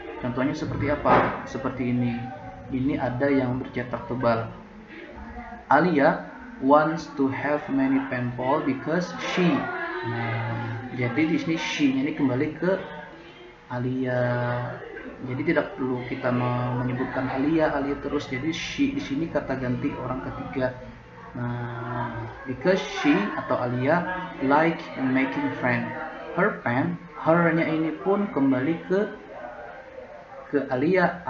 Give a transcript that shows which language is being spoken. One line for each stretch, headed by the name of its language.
Indonesian: Contohnya seperti apa? Seperti ini. Ini ada yang bercetak tebal.
English: Alia wants to have many pen pals because she.
Indonesian: Nah, jadi di sini she ini kembali ke Alia. Jadi tidak perlu kita menyebutkan Alia terus. Jadi she di sini kata ganti orang ketiga.
English: Nah, because she atau Alia like making friend.
Indonesian: Her pen, her-nya ini pun kembali ke Alia.